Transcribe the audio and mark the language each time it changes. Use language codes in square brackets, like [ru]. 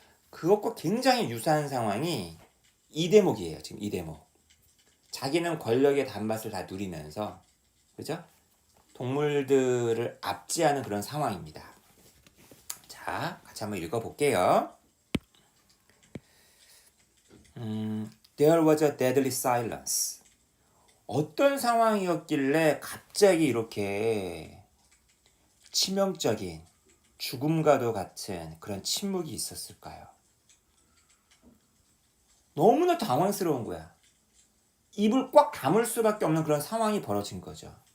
[ko] 그것과 굉장히 유사한 상황이 이 대목이에요. 지금 이 대목. 자기는 권력의 단맛을 다 누리면서, 그죠? 동물들을 압제하는 그런 상황입니다. 자, 같이 한번 읽어볼게요. [en] There was a deadly silence. [ko] 어떤 상황이었길래 갑자기 이렇게 치명적인 죽음과도 같은 그런 침묵이 있었을까요? 너무나 당황스러운 거야. 입을 꽉 다물 수밖에 없는 그런 상황이 벌어진 거죠.